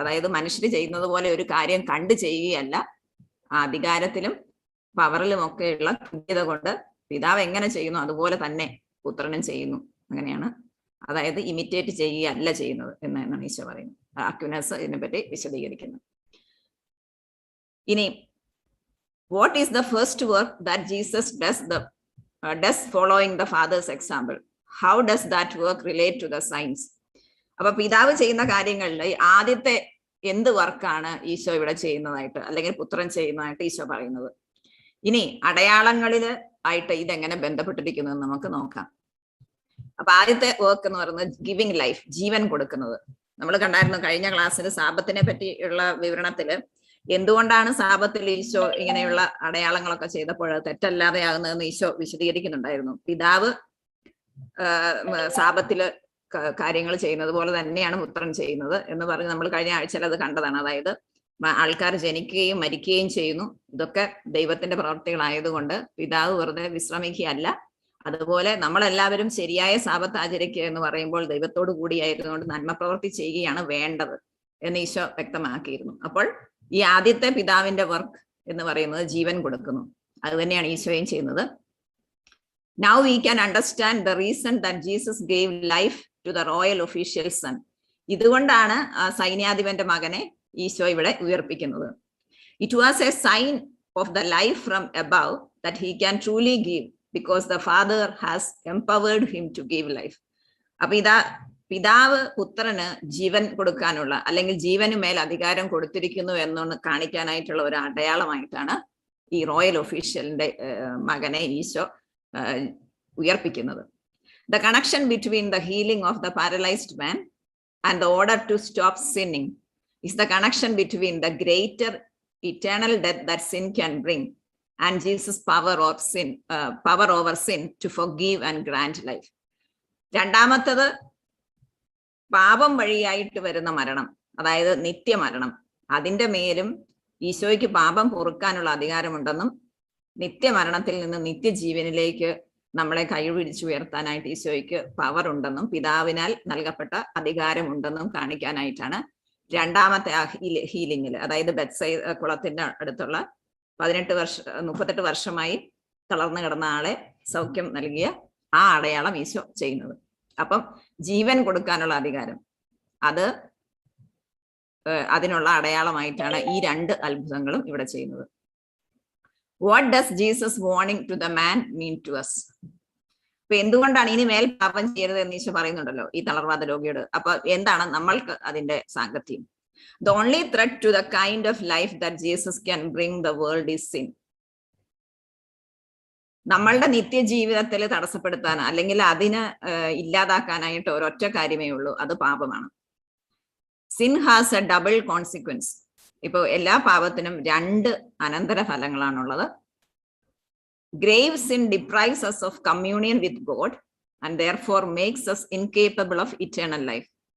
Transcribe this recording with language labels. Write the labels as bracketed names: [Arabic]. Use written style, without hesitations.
[Malayalam] അതായത് മനുഷ്യർ ചെയ്യുന്നത് പോലെ ഒരു കാര്യം കണ്ടു ചെയ്യുകയല്ല, ആ അധികാരത്തിലും പവറിലും ഒക്കെയുള്ള തുല്യത കൊണ്ട് പിതാവ് എങ്ങനെ ചെയ്യുന്നു അതുപോലെ തന്നെ പുത്രനും ചെയ്യുന്നു. അങ്ങനെയാണ്, അതായത് ഇമിറ്റേറ്റ് ചെയ്യുകയല്ല ചെയ്യുന്നത് എന്നാണ് ഈശോ പറയുന്നത്. അക്വിനാസ് ഇതിനെപ്പറ്റി വിശദീകരിക്കുന്നത്. ഇനി [English] what is the first work that Jesus does following the Father's example? How does that work relate to the signs? [Malayalam] അപ്പൊ പിതാവ് ചെയ്യുന്ന കാര്യങ്ങളിൽ ആദ്യത്തെ എന്ത് വർക്കാണ് ഈശോ ഇവിടെ ചെയ്യുന്നതായിട്ട് അല്ലെങ്കിൽ പുത്രൻ ചെയ്യുന്നതായിട്ട് ഈശോ പറയുന്നത്? ഇനി അടയാളങ്ങളില് ആയിട്ട് ഇതെങ്ങനെ ബന്ധപ്പെട്ടിരിക്കുന്നു എന്ന് നമുക്ക് നോക്കാം. അപ്പൊ ആദ്യത്തെ വർക്ക് എന്ന് പറയുന്നത് ഗിവിങ് ലൈഫ്, ജീവൻ കൊടുക്കുന്നത്. നമ്മൾ കണ്ടായിരുന്നു കഴിഞ്ഞ ക്ലാസ്സിൽ സാബത്തിനെ പറ്റിയുള്ള വിവരണത്തില് എന്തുകൊണ്ടാണ് സാബത്തിൽ ഈശോ ഇങ്ങനെയുള്ള അടയാളങ്ങളൊക്കെ ചെയ്തപ്പോൾ തെറ്റല്ലാതെ ആകുന്നതെന്ന് ഈശോ വിശദീകരിക്കുന്നുണ്ടായിരുന്നു. പിതാവ് സാബത്തില് കാര്യങ്ങൾ ചെയ്യുന്നത് പോലെ തന്നെയാണ് പുത്രൻ ചെയ്യുന്നത് എന്ന് പറഞ്ഞ് നമ്മൾ കഴിഞ്ഞ ആഴ്ചയിൽ അത് കണ്ടതാണ്. അതായത് ആൾക്കാർ ജനിക്കുകയും മരിക്കുകയും ചെയ്യുന്നു. ഇതൊക്കെ ദൈവത്തിന്റെ പ്രവർത്തികളായതുകൊണ്ട് പിതാവ് വെറുതെ വിശ്രമിക്കുകയല്ല. അതുപോലെ നമ്മളെല്ലാവരും ശരിയായ സാബത്ത് ആചരിക്കുക എന്ന് പറയുമ്പോൾ ദൈവത്തോടു കൂടിയായതുകൊണ്ട് നന്മ പ്രവൃത്തി ചെയ്യുകയാണ് വേണ്ടത് എന്ന് ഈശോ വ്യക്തമാക്കിയിരുന്നു. അപ്പോൾ ഈ ആദ്യത്തെ പിതാവിന്റെ വർക്ക് എന്ന് പറയുന്നത് ജീവൻ കൊടുക്കുന്നു. അത് തന്നെയാണ് ഈശോയും ചെയ്യുന്നത്. [English] Now we can understand the reason that Jesus gave life to the royal official son. [Malayalam] ഇതുകൊണ്ടാണ് സൈന്യാധിപന്റെ മകനെ ഈശോ ഇവിടെ ഉയർപ്പിക്കുന്നത്. [English] It was a sign of the life from above that he can truly give because the Father has empowered him to give life. [Malayalam] അപ്പൊ പിതാവ് പുത്രന് ജീവൻ കൊടുക്കാനുള്ള അല്ലെങ്കിൽ ജീവന് മേൽ അധികാരം കൊടുത്തിരിക്കുന്നു എന്നൊന്ന് കാണിക്കാനായിട്ടുള്ള ഒരു അടയാളമായിട്ടാണ് ഈ റോയൽ ഒഫീഷ്യലിന്റെ മകനെ Isho ഉയർപ്പിക്കുന്നത്. [English] The connection between the healing of the paralyzed man and the order to stop sinning is the connection between the greater eternal death that sin can bring and Jesus' power over sin to forgive and grant life. [Malayalam] രണ്ടാമത്തത് പാപം വഴിയായിട്ട് വരുന്ന മരണം, അതായത് നിത്യമരണം. അതിന്റെ മേലും ഈശോയ്ക്ക് പാപം പൊറുക്കാനുള്ള അധികാരമുണ്ടെന്നും നിത്യമരണത്തിൽ നിന്ന് നിത്യജീവനിലേക്ക് നമ്മളെ കൈപിടിച്ചുയർത്താനായിട്ട് ഈശോയ്ക്ക് പവർ ഉണ്ടെന്നും പിതാവിനാൽ നൽകപ്പെട്ട അധികാരമുണ്ടെന്നും കാണിക്കാനായിട്ടാണ് രണ്ടാമത്തെ ഹീലിംഗിൽ, അതായത് ബെത്സൈദ കുളത്തിന്റെ അടുത്തുള്ള 38 വർഷമായി തളർന്നു കിടന്ന ആളെ സൗഖ്യം നൽകിയ ആ അടയാളം ഈശോ ചെയ്യുന്നത്. അപ്പം ജീവൻ കൊടുക്കാനുള്ള അധികാരം അതിനുള്ള അടയാളമായിട്ടാണ് ഈ രണ്ട് അത്ഭുതങ്ങളും ഇവിടെ ചെയ്യുന്നത്. [English] What does Jesus warning to the man mean to us? [Malayalam] അപ്പൊ എന്തുകൊണ്ടാണ് ഇനി മേൽ പാപം ചെയ്യരുത് എന്ന് ഈശോ പറയുന്നുണ്ടല്ലോ ഈ തളർവാദ രോഗിയോട്. അപ്പൊ എന്താണ് നമ്മൾക്ക് അതിന്റെ സാങ്കത്യം? [English] The only threat to the kind of life that Jesus can bring the world is sin. [Malayalam] നമ്മളുടെ നിത്യജീവിതത്തിൽ തടസ്സപ്പെടുത്താൻ അല്ലെങ്കിൽ അതിന് ഇല്ലാതാക്കാനായിട്ട് ഒരൊറ്റ കാര്യമേ ഉള്ളൂ, അത് പാപമാണ്. [English] Sin has a double consequence. [Malayalam] ഇപ്പൊ എല്ലാ പാപത്തിനും 2 അനന്തര ഫലങ്ങളാണുള്ളത്. [English] Grave sin deprives us of communion with God and therefore makes us incapable of eternal life.